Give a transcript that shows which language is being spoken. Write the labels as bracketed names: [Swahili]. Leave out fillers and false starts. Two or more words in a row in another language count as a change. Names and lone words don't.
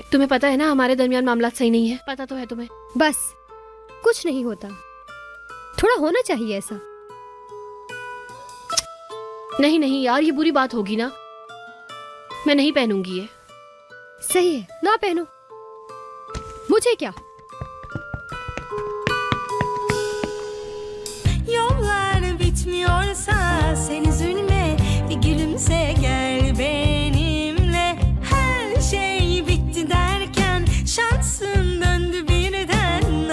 [Hindi] तुम्हें पता है ना हमारे दरमियान मामला सही नहीं है, पता तो है तुम्हें। बस कुछ नहीं होता, थोड़ा होना चाहिए ऐसा। नहीं नहीं यार, ये बुरी बात होगी ना, मैं नहीं पहनूंगी ये। सही है ना पहनो, मुझे क्या। [Turkish] Yollar bitmiyorsa sen üzülme, bir gülümse gel benimle. Her şey bitti derken şansın döndü birden.